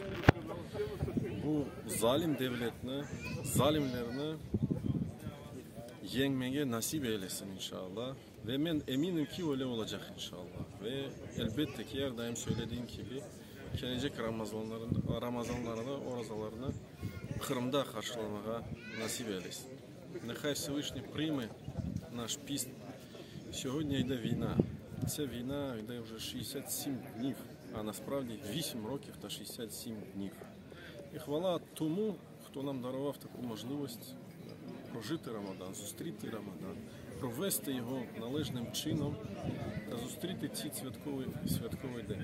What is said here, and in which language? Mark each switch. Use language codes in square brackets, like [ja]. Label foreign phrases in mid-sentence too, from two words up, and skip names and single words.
[tr] Bu zalim devletini, zalimlerini yenmeye nasip eylesin inşallah. Ve ben eminim ki öyle olacak inşallah. Ve elbette ki her daim söylediğim gibi gelecek Ramazanlarını, orazalarını Kırım'da karşılamaya nasip eylesin. [uk] Нехай Всевишній прийме наш піст. Сьогодні йде війна. Ця війна йде вже 67 днів, а насправді 8 років та 67 днів. І хвала тому, хто нам дарував таку можливість прожити Рамадан, зустріти Рамадан, провести його належним чином та зустріти цей святковий день.